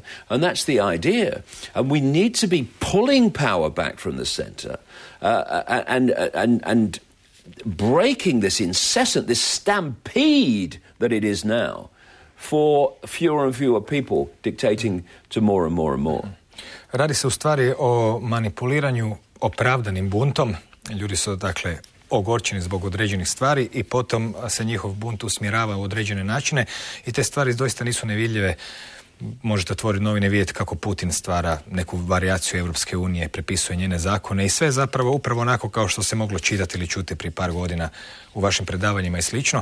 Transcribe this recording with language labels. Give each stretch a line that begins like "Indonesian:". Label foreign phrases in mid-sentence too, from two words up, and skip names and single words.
English: And that's the idea. And we need to be pulling power back from the centre and breaking this this stampede that it is now, for fewer and fewer people dictating to more and more and more.
Croatian: Radi se u stvari o manipuliranju opravdanim buntom. Ljudi su, dakle, ogorčeni zbog određenih stvari i potom se njihov bunt usmjerava u određene načine i te stvari doista nisu nevidljive možete otvoriti novine i vidjeti kako Putin stvara neku varijaciju Europske unije, prepisuje njene zakone i sve zapravo upravo onako kao što se moglo čitati ili čuti prije par godina u vašim predavanjima i slično.